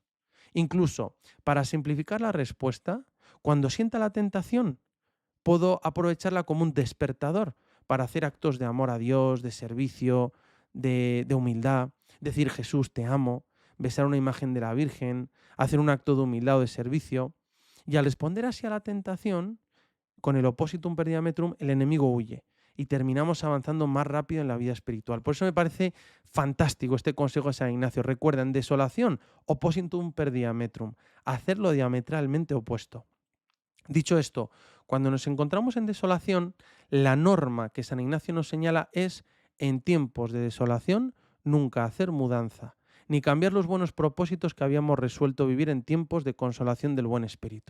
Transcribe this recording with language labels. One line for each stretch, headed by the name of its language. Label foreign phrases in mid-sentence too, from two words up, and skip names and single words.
Spanish: Incluso, para simplificar la respuesta, cuando sienta la tentación, puedo aprovecharla como un despertador para hacer actos de amor a Dios, de servicio, de humildad, decir Jesús, te amo, besar una imagen de la Virgen, hacer un acto de humildad o de servicio. Y al responder así a la tentación, con el
Latin: oppositum per diametrum,
Spanish: el enemigo huye y terminamos avanzando más rápido en la vida espiritual. Por eso me parece fantástico este consejo de San Ignacio. Recuerden, desolación,
Latin: oppositum per diametrum,
Spanish: hacerlo diametralmente opuesto. Dicho esto, cuando nos encontramos en desolación, la norma que San Ignacio nos señala es, en tiempos de desolación, nunca hacer mudanza, ni cambiar los buenos propósitos que habíamos resuelto vivir en tiempos de consolación del buen espíritu.